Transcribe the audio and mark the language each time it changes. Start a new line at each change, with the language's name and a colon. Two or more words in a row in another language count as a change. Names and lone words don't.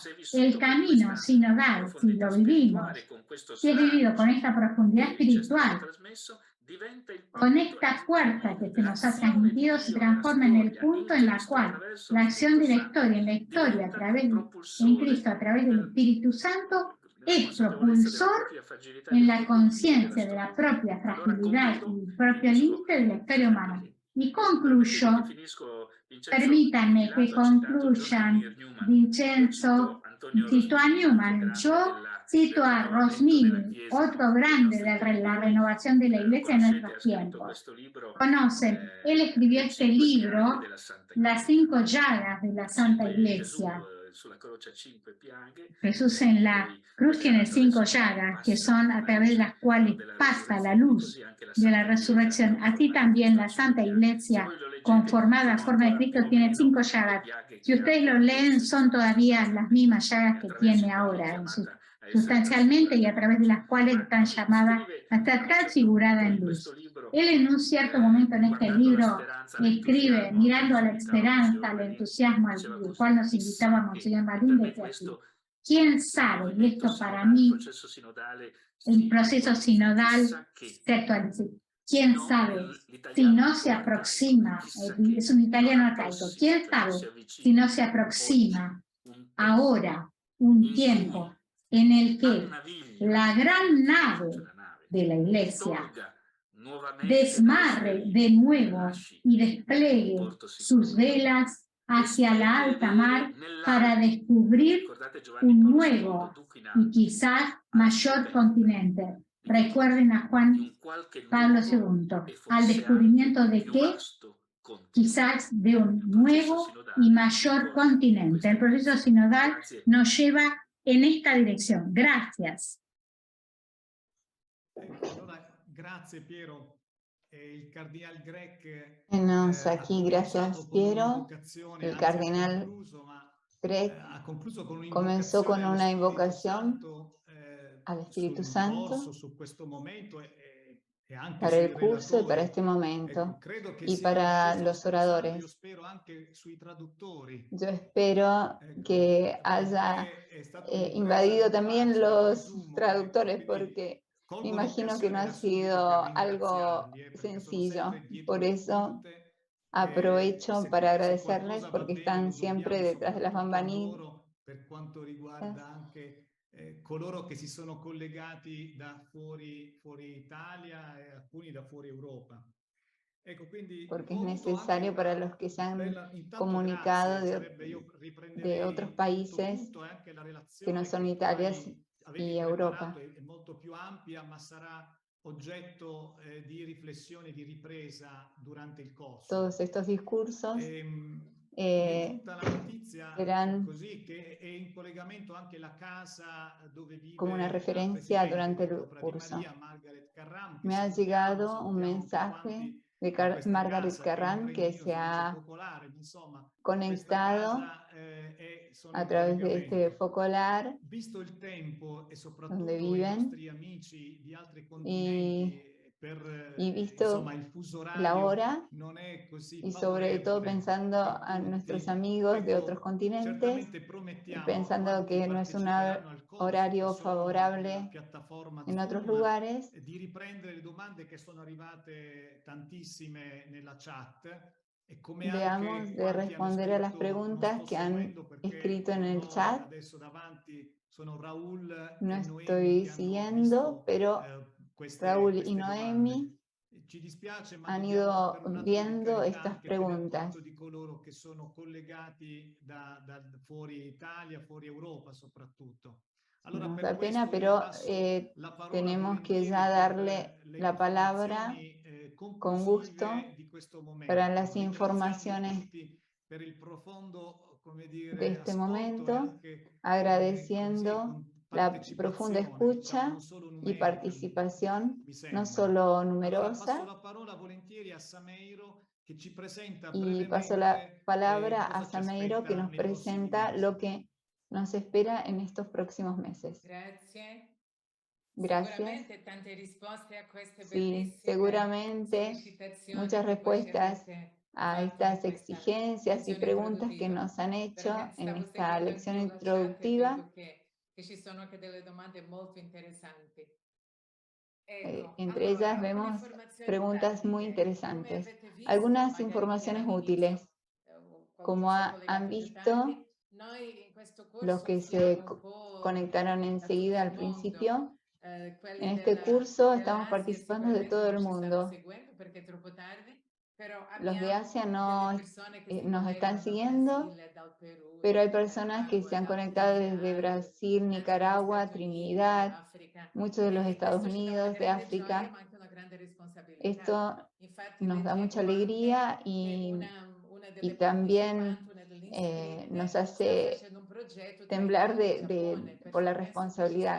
Spanish: El camino sinodal, si lo vivimos, si es vivido con esta profundidad espiritual, con esta fuerza que se nos ha transmitido, se transforma en el punto en el cual la acción de la historia, en la historia a través en Cristo, a través del Espíritu Santo, es propulsor en la conciencia de la propia fragilidad y el propio límite de la historia humana. Y concluyo, permítanme que concluyan, Vincenzo citó a Newman. Yo Cito a
Italian: del rinnovamento della Rosmini, Chiesa
Spanish: otro
Italian: nei
Spanish: grande
Italian: nostri
Spanish: de
Italian: tempi.
Spanish: la renovación de la Iglesia en
Italian: Conoscete,
Spanish: nuestros
Italian: ha scritto
Spanish: tiempos.
Italian: questo libro,
Spanish: Conocen, él escribió
Italian: Le
Spanish: este
Italian: cinque
Spanish: libro,
Italian: piaghe della Santa
Spanish: Las
Italian: Chiesa.
Spanish: 5 llagas de la Santa
Italian: Gesù
Spanish: Iglesia.
Italian: sulla croce ha 5 piaghe.
Spanish: Jesús en la
Italian: Poi
Spanish: cruz
Italian: quelle
Spanish: tiene 5
Italian: attraverso cui
Spanish: llagas, que
Italian: passa
Spanish: son a
Italian: la
Spanish: través de
Italian: luce,
Spanish: las cuales
Italian: della
Spanish: pasa la
Italian: resurrezione.
Spanish: luz
Italian: Così anche la
Spanish: de la
Italian: Santa Chiesa,
Spanish: resurrección. Así
Italian: conformata in
Spanish: también
Italian: Cristo,
Spanish: la
Italian: ha 5
Spanish: Santa
Italian: piaghe. Se
Spanish: Iglesia,
Italian: voi lo leggete,
Spanish: conformada a
Italian: sono
Spanish: forma de
Italian: ancora più
Spanish: Cristo,
Italian: o
Spanish: tiene
Italian: meno
Spanish: 5
Italian: le
Spanish: llagas.
Italian: piaghe
Spanish: Si
Italian: che
Spanish: ustedes
Italian: hanno
Spanish: lo leen,
Italian: Gesù
Spanish: son todavía las
Italian: sostanzialmente,
Spanish: mismas llagas que
Italian: attraverso
Spanish: tiene
Italian: i quali è
Spanish: ahora,
Italian: chiamata a essere
Spanish: sustancialmente, y a
Italian: trasfigurata in
Spanish: través de
Italian: luce.
Spanish: las cuales
Italian: Ma
Spanish: están
Italian: lui
Spanish: llamadas
Italian: scrive
Spanish: a
Italian: a
Spanish: estar
Italian: un certo
Spanish: transfigurada
Italian: punto
Spanish: en
Italian: in questo
Spanish: luz.
Italian: libro,
Spanish: Él en un cierto momento en este
Italian: guardando alla
Spanish: libro
Italian: speranza,
Spanish: escribe,
Italian: all'entusiasmo a cui
Spanish: mirando a
Italian: ci
Spanish: la
Italian: invitava
Spanish: esperanza,
Italian: Monsignor
Spanish: al
Italian: Marin,
Spanish: entusiasmo al
Italian: diceva
Spanish: cual
Italian: così:
Spanish: nos invitaba
Italian: chissà
Spanish: Monseñor
Italian: che
Spanish: Marín,
Italian: per
Spanish: decía así:
Italian: questo
Spanish: ¿quién
Italian: il
Spanish: sabe? Y
Italian: movimento
Spanish: esto para
Italian: sinodale, il
Spanish: mí,
Italian: processo sinodale
Spanish: el
Italian: si
Spanish: proceso
Italian: attualizza.
Spanish: sinodal
Italian: Chissà che
Spanish: se actualiza.
Italian: se
Spanish: ¿Quién
Italian: no,
Spanish: sabe si
Italian: l'italiano
Spanish: no
Italian: un
Spanish: se
Italian: po' arcaico,
Spanish: aproxima?
Italian: chissà che
Spanish: Es un
Italian: non
Spanish: italiano arcaico.
Italian: approssima,
Spanish: ¿Quién
Italian: cioè non si
Spanish: sabe si no
Italian: avvicina
Spanish: se aproxima
Italian: oggi un tempo
Spanish: ahora un
Italian: in
Spanish: tiempo
Italian: cui
Spanish: en el
Italian: la
Spanish: que
Italian: naviglio,
Spanish: la gran
Italian: perché adesso c'è
Spanish: nave
Italian: la nave,
Spanish: de la Iglesia
Italian: tolga nuovamente dalle sue
Spanish: desmarre de
Italian: rive e
Spanish: nuevo
Italian: lasci
Spanish: y
Italian: un
Spanish: despliegue
Italian: porto sicuro
Spanish: sus velas
Italian: e
Spanish: hacia la
Italian: svegli le
Spanish: alta
Italian: vele
Spanish: mar para
Italian: nell'alto?
Spanish: descubrir
Italian: Ricordate Giovanni
Spanish: un
Italian: Paolo II,
Spanish: nuevo
Latin: Duc in
Spanish: y
Latin: alto,
Spanish: quizás
Italian: alla
Spanish: mayor
Italian: scoperta
Spanish: continente.
Italian: di che cosa?
Spanish: Recuerden a
Italian: Di
Spanish: Juan
Italian: un qualche
Spanish: Pablo
Italian: nuovo
Spanish: II,
Italian: e
Spanish: al
Italian: forse
Spanish: descubrimiento
Italian: anche
Spanish: de
Italian: più
Spanish: que
Italian: vasto continente.
Spanish: quizás de un
Italian: Il processo
Spanish: nuevo y
Italian: sinodale
Spanish: mayor
Italian: porta in
Spanish: continente.
Italian: questa
Spanish: El proceso
Italian: direzione.
Spanish: sinodal
Italian: Grazie.
Spanish: nos lleva en esta dirección. Gracias.
Italian: Allora, grazie Piero. Il cardinal Grech
Spanish: Bueno,
Italian: ha
Spanish: aquí,
Italian: cominciato
Spanish: gracias
Italian: con
Spanish: Piero.
Italian: un'invocazione,
Spanish: El
Italian: anzi ha
Spanish: cardenal
Italian: concluso, ma
Spanish: Grech
Italian: ha concluso con
Spanish: comenzó con
Italian: un'invocazione
Spanish: una
Italian: allo Spirito
Spanish: invocación
Italian: Santo
Spanish: al Espíritu
Italian: sul
Spanish: Santo
Italian: corso, su questo momento e anche
Spanish: para el
Italian: sui
Spanish: curso y para
Italian: relatori.
Spanish: este momento,
Italian: Credo che
Spanish: y
Italian: sia
Spanish: para
Italian: sceso lo
Spanish: los
Italian: Spirito Santo, io
Spanish: oradores.
Italian: spero anche sui traduttori.
Spanish: Yo espero que haya
Italian: Perché è stata un'impresa
Spanish: invadido
Italian: non
Spanish: también
Italian: facile,
Spanish: los
Italian: presumo,
Spanish: traductores,
Italian: quindi
Spanish: porque me
Italian: colgo
Spanish: imagino que no
Italian: l'occasione
Spanish: ha
Italian: da
Spanish: sido
Italian: subito per
Spanish: algo
Italian: ringraziarli, perché sono
Spanish: sencillo.
Italian: sempre dietro
Spanish: Por
Italian: le
Spanish: eso
Italian: quinte.
Spanish: aprovecho para
Italian: Se
Spanish: agradecerles
Italian: qualcosa va
Spanish: porque
Italian: bene
Spanish: están
Italian: lo
Spanish: siempre
Italian: dobbiamo
Spanish: detrás de las
Italian: soprattutto a
Spanish: bambalinas.
Italian: loro, per quanto riguarda anche coloro che si sono collegati da fuori Italia e alcuni da fuori Europa. Ecco, quindi
Spanish: Porque
Italian: ho
Spanish: es
Italian: avuto anche
Spanish: necesario para
Italian: una
Spanish: los que se han
Italian: intanto
Spanish: comunicado
Italian: grazie, io
Spanish: de
Italian: riprenderei
Spanish: otros
Italian: il punto
Spanish: países
Italian: e anche la
Spanish: que
Italian: relazione
Spanish: no son
Italian: che tu
Spanish: Italia
Italian: avevi
Spanish: y
Italian: preparato
Spanish: Europa.
Italian: è molto più ampia, ma sarà oggetto di riflessione, di ripresa durante il corso.
Spanish: Todos estos discursos
Italian: Mi è giunta la notizia
Spanish: serán
Italian: così che è in collegamento anche la casa dove vive
Spanish: como una
Italian: la
Spanish: referencia
Italian: presidente
Spanish: durante
Italian: di
Spanish: el
Italian: Opera di
Spanish: curso.
Italian: Maria, Margaret Carram, che
Spanish: Me ha llegado un
Italian: salutiamo tutti
Spanish: mensaje de
Italian: questa
Spanish: Margaret
Italian: casa che in
Spanish: Carran que
Italian: trentino
Spanish: se
Italian: si dice
Spanish: ha
Italian: focolare, insomma, questa
Spanish: conectado
Italian: casa sono
Spanish: a
Italian: in
Spanish: través de este
Italian: collegamento.
Spanish: focolar
Italian: Visto il tempo e soprattutto
Spanish: donde
Italian: i
Spanish: viven
Italian: nostri amici di altri continenti,
Spanish: y visto
Italian: insomma il fuso
Spanish: la
Italian: orario
Spanish: hora
Italian: non è così
Spanish: y sobre todo
Italian: favorevole
Spanish: pensando
Italian: per
Spanish: a nuestros
Italian: tutti.
Spanish: amigos de otros
Italian: Ecco,
Spanish: continentes
Italian: certamente
Spanish: y
Italian: promettiamo a
Spanish: pensando
Italian: quanti
Spanish: que no es un
Italian: parteciperanno al corso, che
Spanish: horario
Italian: sono nella
Spanish: favorable
Italian: piattaforma
Spanish: en otros
Italian: Zoom,
Spanish: lugares,
Italian: di riprendere le domande che sono arrivate tantissime nella chat e come
Spanish: veamos
Italian: anche
Spanish: de
Italian: quanti hanno
Spanish: responder a las
Italian: scritto non
Spanish: preguntas
Italian: sto
Spanish: que han
Italian: seguendo perché
Spanish: escrito en
Italian: non
Spanish: el
Italian: ho
Spanish: chat.
Italian: adesso davanti, sono Raul
Spanish: No
Italian: e Noemi
Spanish: estoy
Italian: che hanno
Spanish: siguiendo,
Italian: visto
Spanish: pero Raúl y
Italian: queste
Spanish: Noemi
Italian: domande. Ci dispiace, ma
Spanish: han
Italian: dobbiamo
Spanish: ido
Italian: per un atto di
Spanish: viendo
Italian: carità
Spanish: estas
Italian: anche tenere
Spanish: preguntas.
Italian: conto di coloro che sono collegati da fuori Italia, fuori Europa soprattutto. Allora,
Spanish: Nos
Italian: per
Spanish: da pena,
Italian: questo
Spanish: pero
Italian: passo la parola
Spanish: tenemos que
Italian: volentieri
Spanish: ya
Italian: per
Spanish: darle
Italian: le
Spanish: la palabra
Italian: informazioni
Spanish: con gusto
Italian: conclusive di questo momento.
Spanish: para las
Italian: Ringraziando
Spanish: informaciones
Italian: tutti per il profondo, come
Spanish: de
Italian: dire,
Spanish: este
Italian: ascolto e
Spanish: momento,
Italian: anche
Spanish: agradeciendo
Italian: con
Spanish: la profunda
Italian: partecipazione, diciamo,
Spanish: escucha
Italian: non solo
Spanish: y
Italian: numerica,
Spanish: participación,
Italian: mi
Spanish: no
Italian: sembra.
Spanish: solo
Italian: Allora passo
Spanish: numerosa,
Italian: la parola volentieri a Sameiro che ci presenta
Spanish: y paso la
Italian: brevemente
Spanish: palabra a
Italian: cosa ci
Spanish: Sameiro que
Italian: aspetta
Spanish: nos
Italian: nei prossimi
Spanish: presenta
Italian: mesi.
Spanish: lo que nos espera en estos próximos meses.
Italian: Grazie.
Spanish: Gracias.
Italian: Sicuramente tante risposte a queste
Spanish: Sí,
Italian: bellissime
Spanish: seguramente
Italian: sollecitazioni
Spanish: muchas
Italian: che voi ci
Spanish: respuestas
Italian: avete
Spanish: a
Italian: fatto in
Spanish: estas
Italian: questa
Spanish: exigencias y
Italian: lezione
Spanish: preguntas que
Italian: introduttiva.
Spanish: nos han hecho
Italian: Veramente
Spanish: en
Italian: stavo
Spanish: esta
Italian: seguendo
Spanish: lección
Italian: anch'io la chat e
Spanish: introductiva.
Italian: vedo che ci sono anche delle domande molto interessanti. Ecco,
Spanish: Entre ellas vemos
Italian: un'informazione
Spanish: preguntas muy
Italian: pratiche. Come
Spanish: interesantes.
Italian: avete visto,
Spanish: Algunas
Italian: magari
Spanish: informaciones
Italian: all'inizio,
Spanish: útiles.
Italian: qualcuno
Spanish: Como
Italian: si è
Spanish: han
Italian: collegato più
Spanish: visto
Italian: tardi, noi in questo
Spanish: los
Italian: corso
Spanish: que
Italian: offriamo
Spanish: se
Italian: un po'
Spanish: conectaron
Italian: a tutto
Spanish: enseguida
Italian: il
Spanish: al
Italian: mondo.
Spanish: principio,
Italian: Quelli
Spanish: en este curso estamos
Italian: dell'Asia
Spanish: participando de
Italian: sicuramente
Spanish: todo
Italian: non
Spanish: el
Italian: ci stanno
Spanish: mundo.
Italian: seguendo perché è troppo tardi,
Spanish: Los de Asia no nos están siguiendo, pero hay personas que se han conectado desde Brasil, Nicaragua, Trinidad, muchos de los Estados Unidos, de África. Esto nos da mucha alegría y también nos hace temblar por la responsabilidad.